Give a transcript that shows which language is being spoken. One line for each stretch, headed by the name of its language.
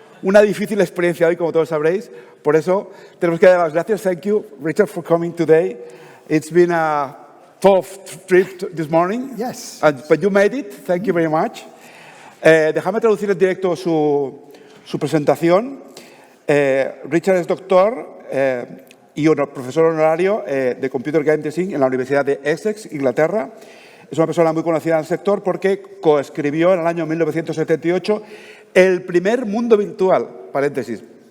Spanish: Una difícil experiencia hoy, como todos sabréis. Por eso tenemos que dar las gracias.
English: Thank you, Richard, for coming today. It's been a tough trip this morning. Yes. But you made it. Thank you very much.
Spanish: Déjame traducir en directo su presentación. Richard es doctor y profesor honorario de Computer Game Design en la Universidad de Essex, Inglaterra. Es una persona muy conocida en el sector porque coescribió en el año 1978 el primer mundo virtual, paréntesis.